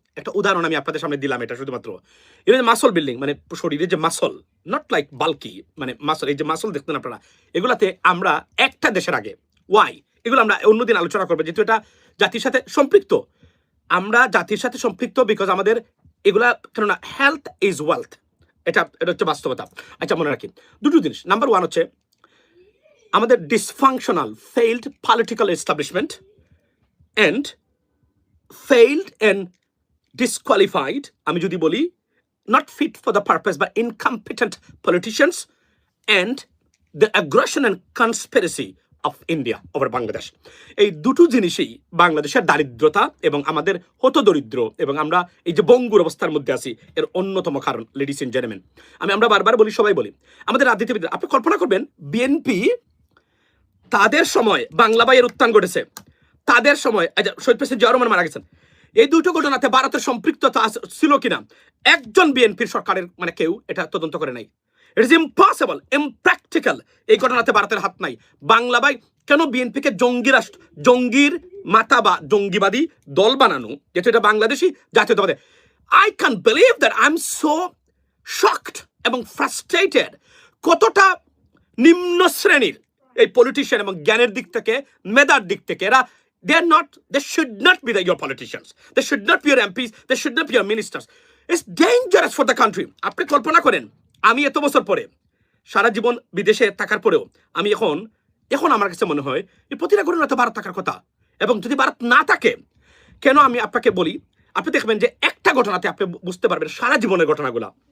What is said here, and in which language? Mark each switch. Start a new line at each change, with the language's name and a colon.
Bangla: একটা উদাহরণ আমি আপনাদের সামনে দিলাম, এটা শুধুমাত্র এটা মাসল বিল্ডিং, মানে শরীরের যে মাসল,
English: not like bulky,
Bangla: মানে মাসল, এই যে মাসল দেখতেন আপনারা, এগুলাতে আমরা একটা দেশের আগে। ওয়াই? এগুলো আমরা অন্যদিন আলোচনা করবো, যেহেতু এটা জাতির সাথে সম্পৃক্ত। আমরা জাতির সাথে সম্পৃক্ত বিকজ আমাদের এগুলা, কেননা
English: health is wealth,
Bangla: এটা হচ্ছে বাস্তবতা। আচ্ছা, মনে রাখি দুটো জিনিস। নাম্বার 1 হচ্ছে আমাদের
English: dysfunctional failed political establishment and failed and disqualified,
Bangla: আমি যদি বলি
English: not fit for the purpose but incompetent politicians, and the aggression and conspiracy of India over Bangladesh.
Bangla: এই দুটো জিনিসই বাংলাদেশের দারিদ্রতা এবং আমাদের হত দরিদ্র এবং আমরা এই যে বঙ্গুর অবস্থার মধ্যে আছি এর অন্যতম কারণ। লেডিস এন্ড জেন্টলম্যান, আমরা বারবার বলি, সবাই বলি, আমাদের রাজনীতিবিদ, আপনি কল্পনা করবেন বিএনপি তাদের সময় বাংলা বাইয়ের উত্থান ঘটেছে, তাদের সময় শহীদ প্রেসিডেন্ট জিয়াউর রহমান মারা গেছেন, এই দুটো ঘটনাতে ভারতের সম্পৃক্ততা ছিল কিনা একজন বিএনপির সরকারের মানে কেউ এটা তদন্ত করে নাই।
English: it is impossible, impractical,
Bangla: এই ঘটনাতে ভারতের হাত নাই। বাংলা ভাই কেন বিএনপিকে জঙ্গি রাষ্ট্র, জঙ্গির মাথা বা জঙ্গিবাদী দল বানানো, যেটা এটা বাংলাদেশি জাতীয়তাবাদী,
English: I can believe that, I am so shocked
Bangla: এবং ফ্রাস্ট্রেটেড। কতটা নিম্ন শ্রেণীর এই পলিটিশিয়ান, এবং জ্ঞানের দিক থেকে, মেধার দিক থেকে এরা,
English: they should not be your politicians, they should not be your MPs, they should not be your ministers. It's dangerous for the country.
Bangla: আপনি কল্পনা করেন, আমি এত বছর পরে, সারা জীবন বিদেশে থাকার পরেও, আমি এখন আমার কাছে মনে হয় এই প্রতিটা ঘটনা তো ভারত থাকার কথা, এবং যদি ভারত না থাকে, কেন আমি আপনাকে বলি, আপনি দেখবেন যে একটা ঘটনাতে আপনি বুঝতে পারবেন সারা জীবনের ঘটনাগুলা।